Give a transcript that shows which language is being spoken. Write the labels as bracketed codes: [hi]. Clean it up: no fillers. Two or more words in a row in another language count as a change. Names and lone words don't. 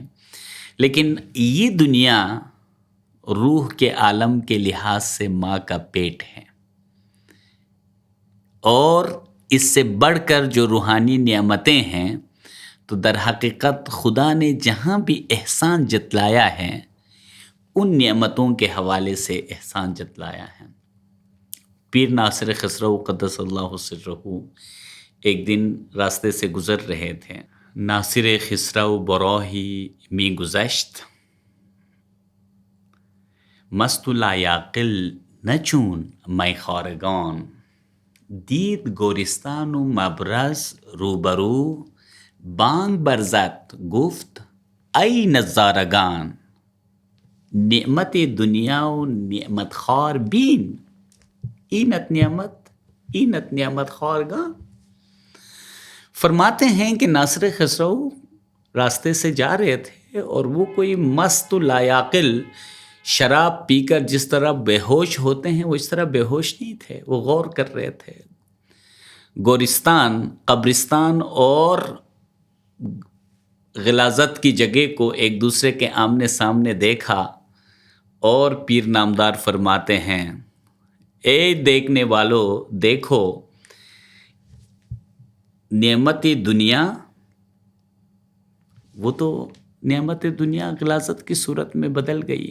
[ur] لیکن یہ دنیا روح کے عالم کے لحاظ سے ماں کا پیٹ ہے، اور اس سے بڑھ کر جو روحانی نعمتیں ہیں تو در حقیقت خدا نے جہاں بھی احسان جتلایا ہے ان نعمتوں کے حوالے سے احسان جتلایا ہے۔ پیر ناصر خسرو [ar] قدس اللہ سرہ [ur] ایک دن راستے سے گزر رہے تھے۔ [fa] ناصر خسرو براہی می گذشت، مست لا یعقل نچون می خارگان، دید گورستان و مبرز روبرو، بانگ برزد گفت ای نظارگان، نعمت دنیا و نعمت خوار بین، اینت نعمت خوارگان۔ [ur] فرماتے ہیں کہ ناصر خسرو راستے سے جا رہے تھے اور وہ کوئی مست و لایعقل شراب پی کر جس طرح بے ہوش ہوتے ہیں وہ اس طرح بے ہوش نہیں تھے، وہ غور کر رہے تھے۔ گورستان، قبرستان اور غلاظت کی جگہ کو ایک دوسرے کے آمنے سامنے دیکھا، اور پیر نامدار فرماتے ہیں اے دیکھنے والو دیکھو، نعمت دنیا، وہ تو نعمت دنیا غلاظت کی صورت میں بدل گئی۔